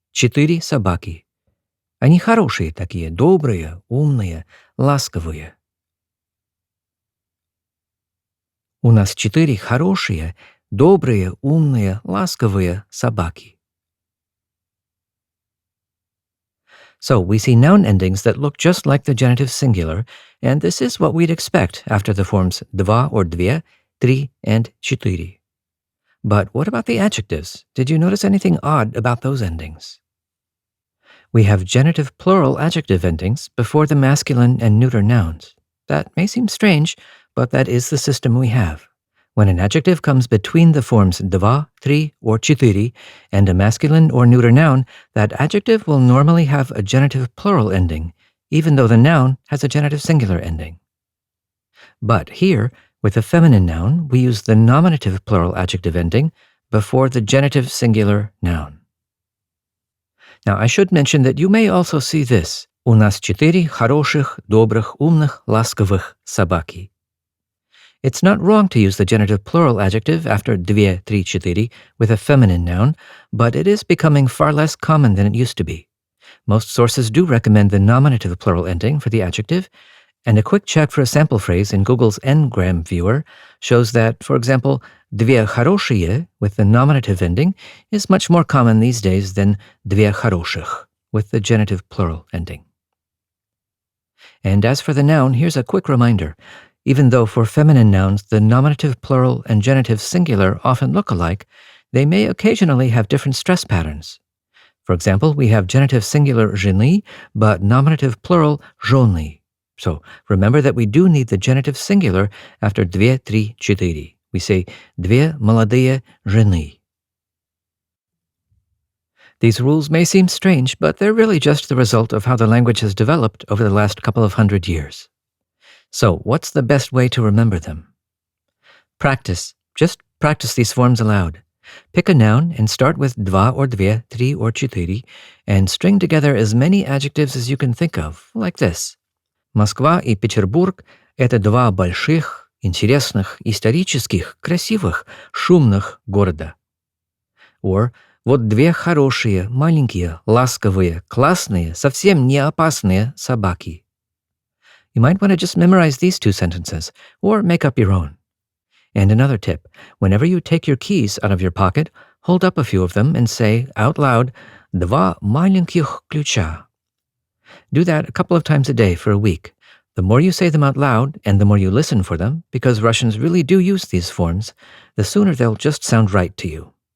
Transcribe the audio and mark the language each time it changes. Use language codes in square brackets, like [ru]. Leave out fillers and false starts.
[ru] Четыре собаки. Они хорошие такие, добрые, умные, ласковые. У нас четыре хорошие, добрые, умные, ласковые собаки. [en] So we see noun endings that look just like the genitive singular, and this is what we'd expect after the forms два or две, три, and четыре. But what about the adjectives? Did you notice anything odd about those endings? We have genitive plural adjective endings before the masculine and neuter nouns. That may seem strange, but that is the system we have. When an adjective comes between the forms два, три, or четыре, and a masculine or neuter noun, that adjective will normally have a genitive plural ending, even though the noun has a genitive singular ending. But here, with a feminine noun, we use the nominative plural adjective ending before the genitive singular noun. Now, I should mention that you may also see this. [ru] У нас четыре хороших, добрых, умных, ласковых собаки. [en] It's not wrong to use the genitive plural adjective after две, три, четыре with a feminine noun, but it is becoming far less common than it used to be. Most sources do recommend the nominative plural ending for the adjective, and a quick check for a sample phrase in Google's Ngram viewer shows that, for example, [ru] две хорошие [en] with the nominative ending is much more common these days than [ru] две хороших [en] with the genitive plural ending. And as for the noun, here's a quick reminder. Even though for feminine nouns the nominative plural and genitive singular often look alike, they may occasionally have different stress patterns. For example, we have genitive singular жены, but nominative plural жены. So remember that we do need the genitive singular after две, три, четыре. We say [ru] две молодые жены. [en] These rules may seem strange, but they're really just the result of how the language has developed over the last couple of hundred years. So, what's the best way to remember them? Practice. Just practice these forms aloud. Pick a noun and start with два or две, три or четыре, and string together as many adjectives as you can think of, like this. [ru] Москва и Петербург — это два больших, интересных, исторических, красивых, шумных города. Or, вот две хорошие, маленькие, ласковые, классные, совсем не опасные собаки. [en] You might want to just memorize these two sentences, or make up your own. And another tip, whenever you take your keys out of your pocket, hold up a few of them and say out loud, [ru] два маленьких ключа. [en] Do that a couple of times a day for a week. The more you say them out loud, and the more you listen for them, because Russians really do use these forms, the sooner they'll just sound right to you.